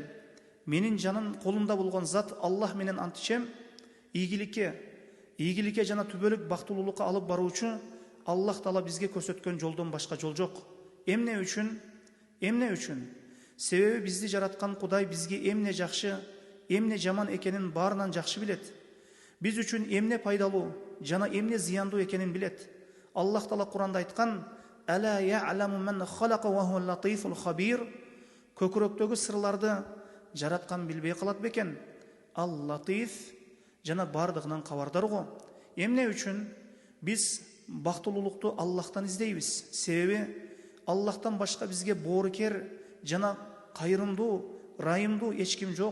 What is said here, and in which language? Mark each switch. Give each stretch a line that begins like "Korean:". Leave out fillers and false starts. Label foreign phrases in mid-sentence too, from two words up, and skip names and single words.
Kyrgyz: Менин жаным колунда болгон зат Аллах менен ант ичем, ийгиликке жана түбөлүк бактылуулукка алып баруучу Аллах Таала бизге көрсөткөн жолдон башка жол жок. Эмне үчүн? Себеби бизди жараткан Кудай бизге эмне жакшы, эмне жаман экенин баарынан жакшы билет. Биз үчүн эмне пайдалуу жана эмне зыяндуу экенин билет. Аллах Таала Куранда айткан:
Arabic: "ألا يعلم من خلق وهو اللطيف الخبير".
Kyrgyz: Көкүрөктөгү сырларды жараткан билбей калат бекен? Ал латиф жана бардыгынан кабардар го. Эмне үчүн биз бактылуулукту Аллахтан издейбиз? Себеби Аллахтан башка бизге боорукер жана кайрымдуу, райымдуу эч ким жок.